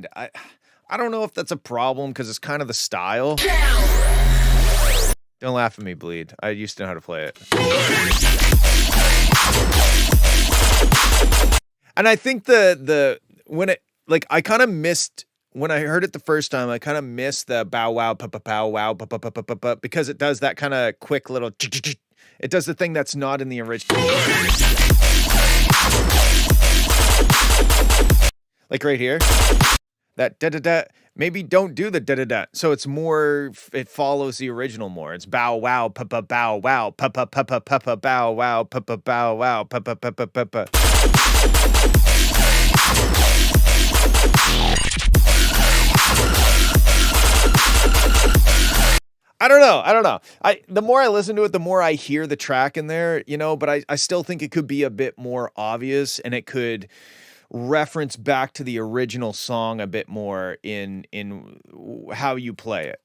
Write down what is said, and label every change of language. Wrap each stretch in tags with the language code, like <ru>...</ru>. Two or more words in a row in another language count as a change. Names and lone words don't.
<en>I don't know if that's a problem because it's kind of the style. Don't laugh at me, Bleed. I used to know how to play it. And I think when it like I kind of missed when I heard it the first time, I kind of missed the bow wow pa pa pow wow pa pa pa pa pa because it does that kind of quick little it does the thing that's not in the original. Like right here. That da-da-da, maybe don't do the da-da-da. So it's more, it follows the original more. It's bow wow, pa-pa bow wow, pa-pa pa-pa pa-pa bow wow, pa-pa bow wow, pa-pa pa-pa pa-pa. I don't know. The more I listen to it, the more I hear the track in there, you know, but I still think it could be a bit more obvious and it could reference back to the original song a bit more in how you play it.</en>